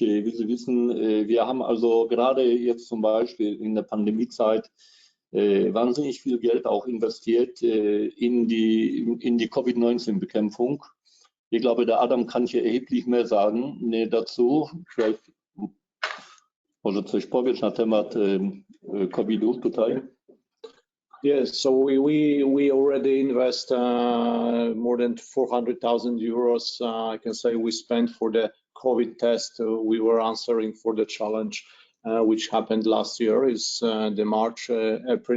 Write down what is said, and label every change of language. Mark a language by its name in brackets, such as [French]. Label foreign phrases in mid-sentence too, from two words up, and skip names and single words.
[German] Wie Sie wissen, wir haben also gerade jetzt zum Beispiel in der Pandemiezeit wahnsinnig viel Geld auch investiert in die Covid-19-Bekämpfung. Ich glaube, der Adam kann hier erheblich mehr sagen dazu. [Polish] Vielleicht może coś powiesz na temat COVID-u tutaj? [English] Yes, so we already invest more than 400,000 euros. I can say we spent for the COVID test. We were answering for the challenge which happened last year. Is the March, April.